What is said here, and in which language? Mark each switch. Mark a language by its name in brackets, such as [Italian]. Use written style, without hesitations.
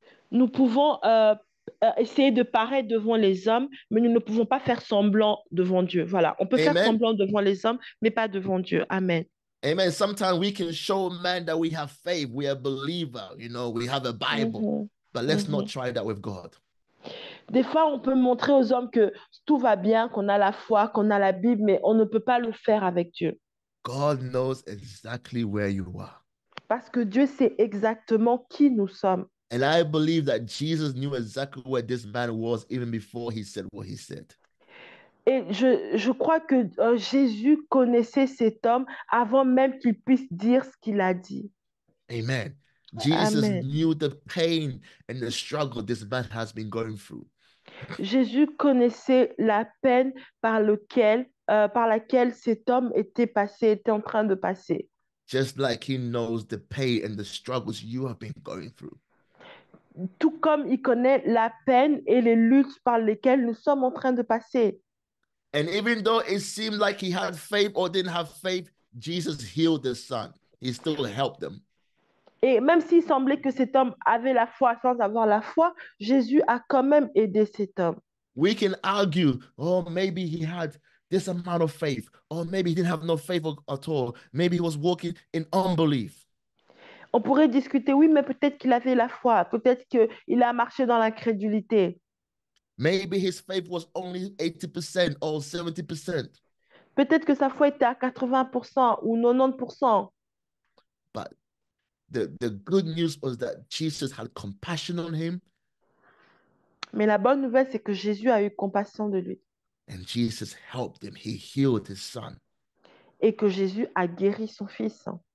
[French] Nous pouvons essayer de paraître devant les hommes, mais nous ne pouvons pas faire semblant devant Dieu. Voilà, on peut faire Amen. semblant devant les hommes, mais pas devant Dieu. Amen. Amen. [English] Sometimes we can show man that we have faith, we are a believer, you know, we have a Bible, Mhm. but let's not Mhm. try that with God. [French] Des fois, on peut montrer aux hommes que tout va bien, qu'on a la foi, qu'on a la Bible, mais on ne peut pas le faire avec Dieu. [English] God knows exactly where you are. [French] Parce que Dieu sait exactement qui nous sommes. [English] And I believe that Jesus knew exactly where this man was even before he said what he said. [French] Et je crois que Jésus connaissait cet homme avant même qu'il puisse dire ce qu'il a dit. [English] Amen. Jesus Amen. knew the pain and the struggle this man has been going through. [French] Jésus connaissait la peine par laquelle cet homme était en train de passer. [English] Just like he knows the pain and the struggles you have been going through. [French] tout comme il connaît la peine et les luttes par lesquelles nous sommes en train de passer. [English] And even though it seemed like he had faith or didn't have faith, Jesus healed the son. He still helped them. [French] Et même s'il semblait que cet homme avait la foi sans avoir la foi, Jésus a quand même aidé cet homme. [English] We can argue, oh, maybe he had this amount of faith, or maybe he didn't have no faith at all. Maybe he was walking in unbelief. [French] On pourrait discuter, oui, mais peut-être qu'il avait la foi, peut-être qu'il a marché dans l'incrédulité. [English] Maybe his faith was only 80% or 70%. [French] Peut-être que sa foi était à 80% ou 90%. [English] But the good news was that Jesus had compassion on him, [French] Mais la bonne nouvelle, c'est que Jésus a eu compassion de lui [English] and Jesus helped him. He healed his son. [French] et que Jésus a guéri son fils.